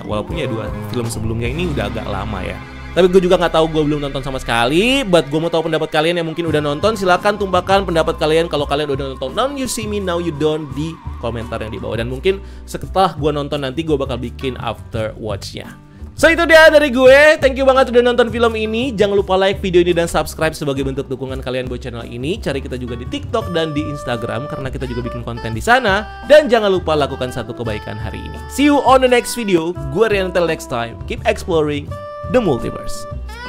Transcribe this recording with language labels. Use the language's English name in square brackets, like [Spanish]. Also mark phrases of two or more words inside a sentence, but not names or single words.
[Indonesian] Walaupun ya 2 film sebelumnya ini udah agak lama ya. Tapi gue juga nggak tahu, gue belum nonton sama sekali. But gue mau tahu pendapat kalian yang mungkin udah nonton. Silahkan tumpahkan pendapat kalian kalau kalian udah nonton Now You See Me, Now You Don't di komentar yang di bawah. Dan mungkin setelah gue nonton nanti gue bakal bikin [English] after watch- [Indonesian] nya. So itu dia dari gue. [English] Thank you [Indonesian] banget udah nonton film ini. Jangan lupa like video ini dan subscribe sebagai bentuk dukungan kalian buat channel ini. Cari kita juga di TikTok dan di Instagram karena kita juga bikin konten di sana. Dan jangan lupa lakukan satu kebaikan hari ini. [English] See you on the next video. Gue Rian, until next time. Keep exploring the multiverse.